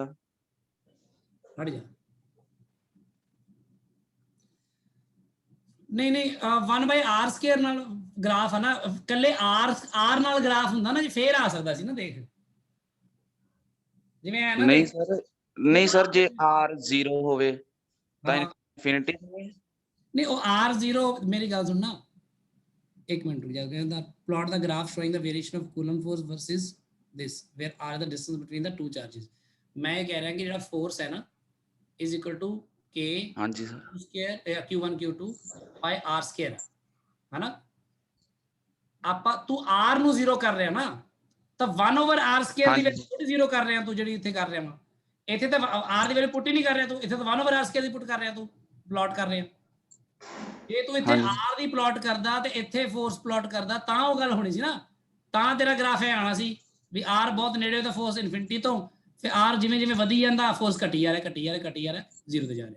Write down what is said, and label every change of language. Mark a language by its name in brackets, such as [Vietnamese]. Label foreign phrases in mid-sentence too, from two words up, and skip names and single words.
[Punjabi] ਹਟ ਜਾ, ਨਹੀਂ 1/r ਸਕੁਅਰ ਨਾਲ ਗ੍ਰਾਫ ਹੈ ਨਾ, ਕੱਲੇ r ਨਾਲ ਗ੍ਰਾਫ ਹੁੰਦਾ ਨਾ ਜੀ ਫੇਰ ਆ ਸਕਦਾ ਸੀ ਨਾ। ਦੇਖ ਜਿਵੇਂ ਹੈ ਨਾ, ਨਹੀਂ ਸਰ ਜੇ r 0 ਹੋਵੇ ਤਾਂ ਇਨਫਿਨਿਟੀ ਨਹੀਂ ਉਹ r0, ਮੇਰੀ ਗੱਲ ਸੁਣ ਨਾ ਇੱਕ ਮਿੰਟ ਰੁਕ ਜਾ। [English] ਕਹਿੰਦਾ plot the graph showing the variation of coulomb force versus this where r the distance between the two charges। [Punjabi] ਮੈਂ ਇਹ ਕਹਿ ਰਿਹਾ ਕਿ ਜਿਹੜਾ ਫੋਰਸ ਹੈ ਨਾ [English] is equal to k [Punjabi] ਹਾਂਜੀ ਸਰ [English] square q1 q2 by r square [Punjabi] ਹੈ ਨਾ। ਆਪਾਂ ਤੂੰ r ਨੂੰ 0 ਕਰ ਰਿਹਾ ਨਾ, ਤਾਂ 1/r square ਦੀ [English] value put [Punjabi] 0 ਕਰ ਰਿਹਾ ਤੂੰ, ਜਿਹੜੀ ਇੱਥੇ ਕਰ ਰਿਹਾ ਵਾ। ਇੱਥੇ ਤਾਂ r ਦੀ [English] value put [Punjabi] ਹੀ ਨਹੀਂ ਕਰ ਰਿਹਾ ਤੂੰ, ਇੱਥੇ ਤਾਂ 1/r square ਦੀ ਪੁੱਟ ਕਰ ਰਿਹਾ ਤੂੰ, ਪਲਾਟ ਕਰ ਰਿਹਾ। ਜੇ ਤੂੰ ਇੱਥੇ r ਦੀ ਪਲਾਟ ਕਰਦਾ ਤੇ ਇੱਥੇ [English] force plot [Punjabi] ਕਰਦਾ ਤਾਂ ਉਹ ਗੱਲ ਹੋਣੀ ਸੀ ਨਾ, ਤਾਂ ਤੇਰਾ ਗ੍ਰਾਫ ਇਹ ਆਣਾ ਸੀ ਵੀ r ਬਹੁਤ ਨੇੜੇ ਤਾਂ [English] force infinity [Punjabi] ਤੋਂ, ਫਿਰ r ਜਿਵੇਂ ਜਿਵੇਂ ਵਧੀ ਜਾਂਦਾ ਫੋਰਸ ਘਟੀ ਜਾ ਰਿਹਾ 0 ਤੇ ਜਾ ਰਿਹਾ।